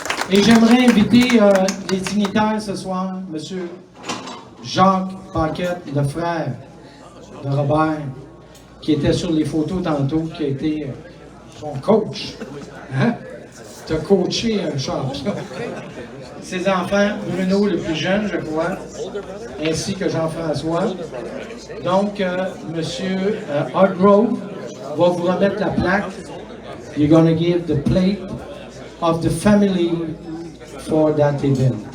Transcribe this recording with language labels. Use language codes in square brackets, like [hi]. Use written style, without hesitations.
[fr] Et j'aimerais inviter les dignitaires ce soir, M. Jacques Paquette, le frère de Robert, qui était sur les photos tantôt, qui a été son coach. Hein? Tu as coaché un champion. Ses enfants, Bruno le plus jeune, je crois, ainsi que Jean-François. Donc, M. Hargrove va vous remettre la plaque. [en] You're going to give the plate of the family for that event.